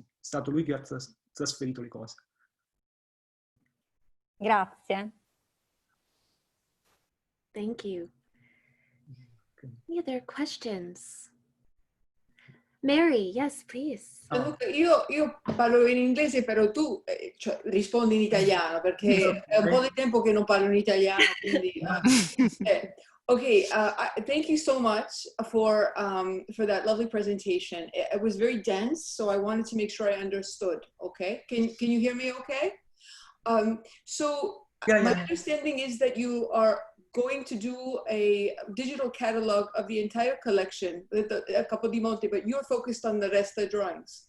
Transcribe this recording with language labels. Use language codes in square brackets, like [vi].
[it] È stato lui che ha trasferito le cose. Grazie. [en] Thank you. Any other questions? Mary, yes, please. [it] Gianluca, io parlo in inglese, però tu cioè, rispondi in italiano, perché è un po' di tempo che non parlo in italiano, quindi... [en] Okay, thank you so much for that lovely presentation. It was very dense, so I wanted to make sure I understood, okay? Can you hear me okay? So my understanding is that you are going to do a digital catalog of the entire collection at Capodimonte, but you're focused on the Resta drawings.